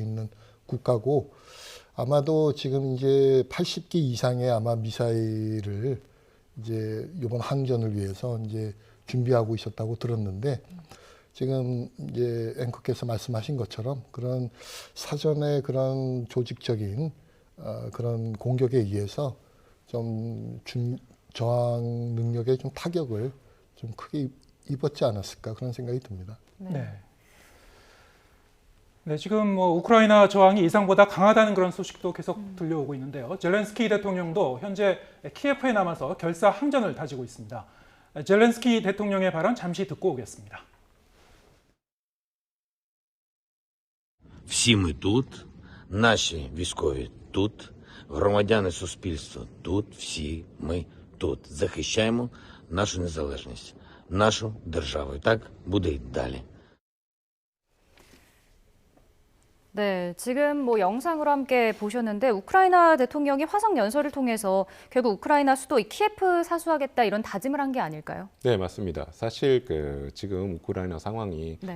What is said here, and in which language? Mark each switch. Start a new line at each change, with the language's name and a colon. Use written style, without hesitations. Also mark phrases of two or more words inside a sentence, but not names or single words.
Korean: 있는 국가고 아마도 지금 이제 80기 이상의 아마 미사일을 이제 이번 항전을 위해서 이제 준비하고 있었다고 들었는데 지금 이제 앵커께서 말씀하신 것처럼 그런 사전에 그런 조직적인 그런 공격에 의해서 좀 저항 능력에 좀 타격을 좀 크게 입었지 않았을까 그런 생각이 듭니다. 네. 네, 지금 뭐 우크라이나 저항이 예상보다 강하다는 그런 소식도 계속 들려오고 있는데요. 젤렌스키 대통령도 현재 키예프에 남아서 결사 항전을 다지고 있습니다. 젤렌스키 대통령의 발언 잠시 듣고 오겠습니다.
Ukrainian: Всі ми тут, наші військові тут, громадяни суспільства тут, всі ми тут. Захищаємо нашу незалежність, нашу державу. І так буде й далі.
Korean: 네, 지금 뭐 영상으로 함께 보셨는데 우크라이나 대통령이 화상 연설을 통해서 결국 우크라이나 수도 이 키예프 사수하겠다 이런 다짐을 한 게 아닐까요? 네, 맞습니다. 사실 지금 우크라이나 상황이 네.